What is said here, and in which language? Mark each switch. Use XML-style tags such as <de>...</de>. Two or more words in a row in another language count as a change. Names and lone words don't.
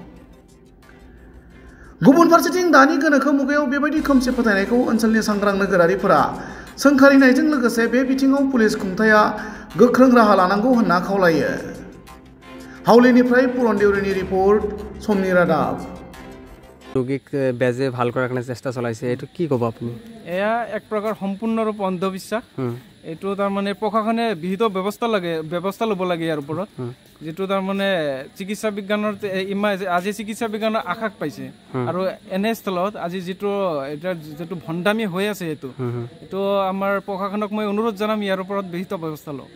<brx>गुबुन फारसेथिं दानि गोनोखो मुगायाव बेबायदि खोमसि फोथायनायखौ ओनसोलनि सांग्रां नोगोरारिफोरा सोंखारिनायजों लोगोसे बे बिथिङाव पुलिस खुंथाया गोख्रों राहा लानांगौ होनना खावलायो। हावलीनिफ्राय पुरन देउरीनि रिपर्ट, समनि रादाब।</brx> <as>ৰোগীক বেজে ভাল কৰাৰ কাৰণে চেষ্টা চলাইছে, এইটো কি ক'ব আপুনি? এয়া এক প্ৰকাৰ সম্পূৰ্ণৰূপে অন্ধবিশ্বাস। এইটো তাৰমানে প্ৰশাসনে বিহিত ব্যৱস্থা ল'ব লাগে ইয়াৰ ওপৰত, যিটো তাৰমানে চিকিৎসা বিজ্ঞানৰ আজি চিকিৎসা বিজ্ঞানৰ আশাক পাইছে, আৰু এনেস্থলত আজি যিটো ভণ্ডামি হৈ আছে এইটো আমাৰ প্ৰশাসনক মই অনুৰোধ জনাম ইয়াৰ ওপৰত বিহিত ব্যৱস্থা লওক।</as>